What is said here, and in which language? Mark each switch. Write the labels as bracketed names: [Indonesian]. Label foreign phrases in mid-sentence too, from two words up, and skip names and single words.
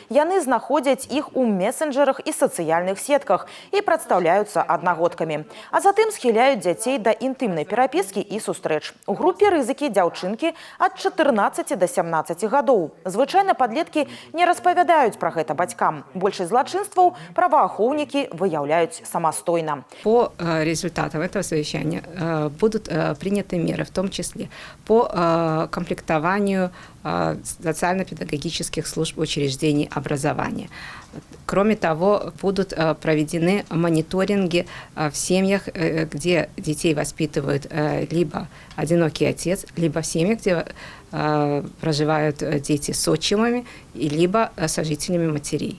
[Belarusian] Яны знаходзяць іх у месенджерах і сацыяльных сетках і прадстаўляюцца аднагодкамі. А затым схіляюць дзяцей да інтымнай перапіскі і сустрэч. У групе рызыкі дзяўчынкі ад 14 до 17 гадоў. Звычайна падлеткі не распавядаюць пра гэта бацькам. Большасць злачынстваў праваахоўнікі выяўляюць самастойна. [Russian] По результатам этого совещания будут приняты меры, в том числе по комплектованию социально-педагогических служб учреждений образования. Кроме того, будут проведены мониторинги в семьях, где детей воспитывают либо одинокий отец, либо в семьях, где проживают дети с отчимами, либо сожителями матерей.